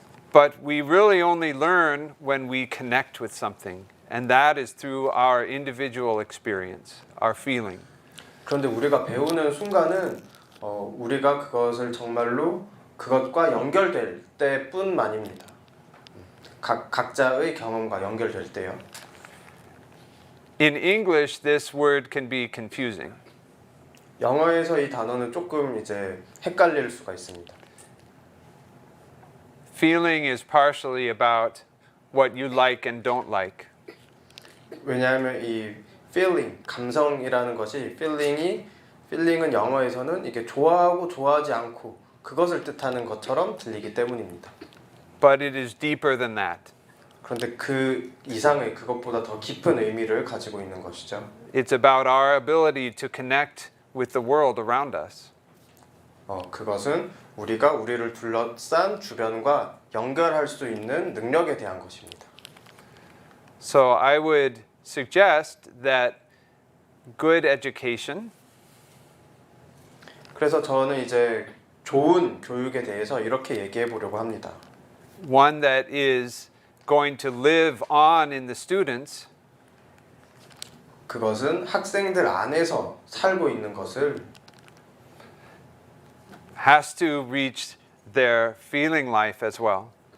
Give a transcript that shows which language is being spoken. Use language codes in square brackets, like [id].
[en] But we really only learn when we connect with something, and that is through our individual experience, our feeling. [ko] 그런데 우리가 배우는 순간은 우리가 그것을 정말로 그것과 연결될 때뿐만입니다. 각자의 경험과 연결될 때요. [en] In English, this word can be confusing. [ko] 영어에서 이 단어는 조금 이제 헷갈릴 수가 있습니다. [en] Feeling is partially about what you like and don't like. [ko] 왜냐하면 이 feeling, 감성이라는 것이 feeling은 영어에서는 이게 좋아하고 좋아하지 않고 그것을 뜻하는 것처럼 들리기 때문입니다. [en] But it is deeper than that. [ko] 그런데 그 이상의 그것보다 더 깊은 의미를 가지고 있는 것이죠. [en] It's about our ability to connect with the world around us. [ko] 그것은 우리가 우리를 둘러싼 주변과 연결할 수 있는 능력에 대한 것입니다. [en] So I would suggest that good education [ko] 그래서 저는 이제 좋은 교육에 대해서 이렇게 얘기해 보려고 합니다. [en] one that is going to live on in the students [ko] 그것은 학생들 안에서 살고 있는 것을 [en] has to reach their feeling life as well.